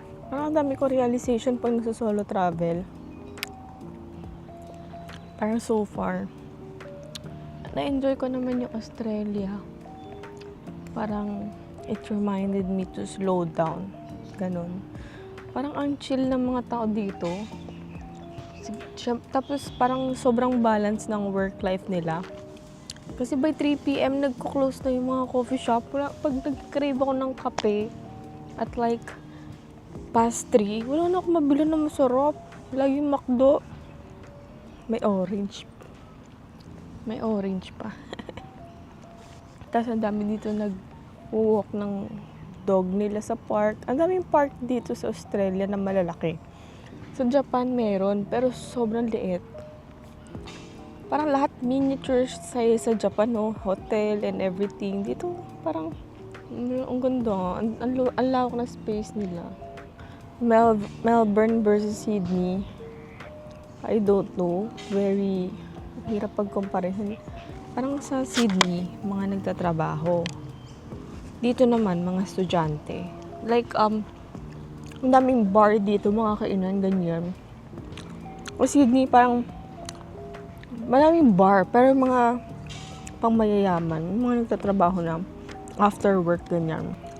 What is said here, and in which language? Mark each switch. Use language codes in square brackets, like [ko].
[tl] Parang dami ko realization pag nasa-solo travel. Parang so far. Na-enjoy ko naman yung Australia. [en] Parang it reminded me to slow down. [tl] Ganon. Parang ang chill ng mga tao dito. Tapos parang sobrang balance ng work-life nila. Kasi by 3 p.m. nagko-close na yung mga coffee shop. Pag nag-crave ako ng kape at like past 3, wala na ako mabili na masarap. Lagi yung McDo. May orange. May orange pa. Tapos ang dami dito nag-walk ng dog nila sa park. Ang daming park dito sa Australia na malalaki. Sa Japan meron, pero sobrang liit. Parang lahat miniature size sa Japan, no? [en] Hotel and everything. [tl] Dito parang ang ganda. Ang lawak na space nila. [en] Melbourne versus Sydney. I don't know. Very hirap pag-comparison. [tl] Parang sa Sydney, mga nagtatrabaho. Dito naman, mga estudyante. Like, ang daming bar dito, mga kainan, ganyan. O Sydney, parang maraming bar, pero mga pangmayayaman, mga nagtatrabaho na after work, ganyan.